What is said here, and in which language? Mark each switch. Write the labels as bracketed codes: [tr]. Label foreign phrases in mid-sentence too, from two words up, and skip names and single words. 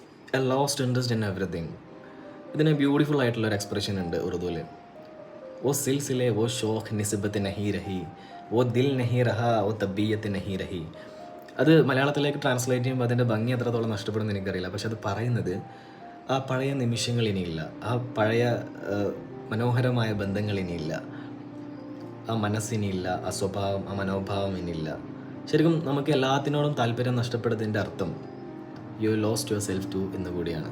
[en] a lost interest in everything. [ml] ഇതിന് ബ്യൂട്ടിഫുൾ ആയിട്ടുള്ളൊരു എക്സ്പ്രഷൻ ഉണ്ട് ഉറുദുവിൽ. [ur] وہ سلسلے وہ شوق نسبت نہیں رہی وہ دل نہیں رہا وہ طبیعت نہیں رہی. [ml] അത് മലയാളത്തിലേക്ക് ട്രാൻസ്ലേറ്റ് ചെയ്യുമ്പോൾ അതിൻ്റെ ഭംഗി എത്രത്തോളം നഷ്ടപ്പെടുമെന്ന് എനിക്കറിയില്ല. പക്ഷെ അത് പറയുന്നത് ആ പഴയ നിമിഷങ്ങൾ ഇനിയില്ല, ആ പഴയ മനോഹരമായ ബന്ധങ്ങൾ ഇനിയില്ല, ആ മനസ്സിനില്ല, ആ സ്വഭാവം, ആ മനോഭാവം ഇനിയില്ല. ശരിക്കും നമുക്ക് എല്ലാത്തിനോടും താല്പര്യം നഷ്ടപ്പെടുന്നതിൻ്റെ അർത്ഥം [en] you lost your self to [ml] എന്ന് കൂടിയാണ്.